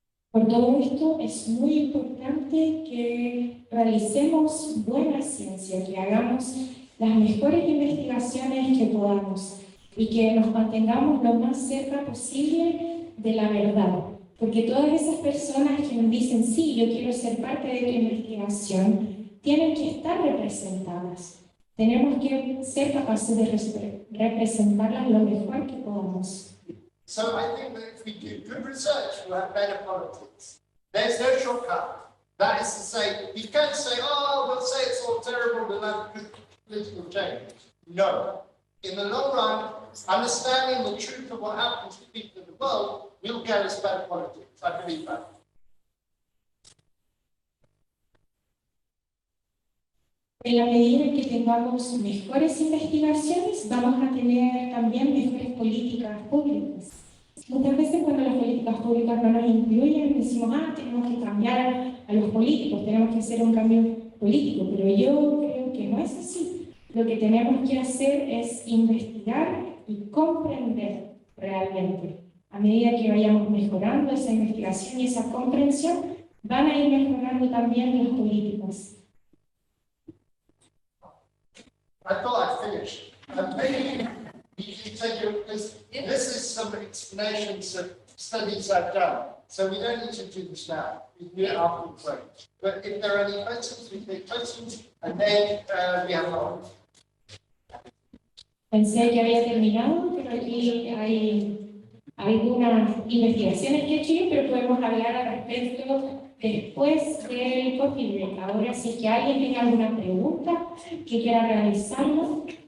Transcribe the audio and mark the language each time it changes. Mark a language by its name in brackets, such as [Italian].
[Spanish] Por todo esto es muy importante que realicemos buena ciencia, que hagamos las mejores investigaciones que podamos y que nos mantengamos lo más cerca posible de la verdad. Porque todas esas personas que nos dicen, sí, yo quiero ser parte de tu investigación, tienen que estar representadas. Tenemos que ser capaces de representarlas lo mejor que podamos. [English] So I think that if we do good research, we'll have better politics. There's no shortcut. That is to say, you can't say, oh, we'll say it's all terrible, we'll have good political change. No. In the long run, understanding the truth of what happens to people in the world will get us better politics. I believe that. [Spanish] En la medida en que tengamos mejores investigaciones, vamos a tener también mejores políticas públicas. Muchas veces cuando las políticas públicas no nos incluyen, decimos, tenemos que cambiar a los políticos, tenemos que hacer un cambio político, pero yo creo que no es así. Lo que tenemos que hacer es investigar y comprender realmente. A medida que vayamos mejorando esa investigación y esa comprensión, van a ir mejorando también las políticas. [English] I thought I'd finished. Maybe you can take your, because this is some explanations of studies I've done. So we don't need to do this now. We can do it after the break. But if there are any questions, we take questions, and then we have one. [Spanish] Pensé que había terminado, pero aquí hay algunas investigaciones que he hecho, pero podemos hablar al respecto después del coffee break. Ahora, si es que alguien tiene alguna pregunta que quiera realizarlo.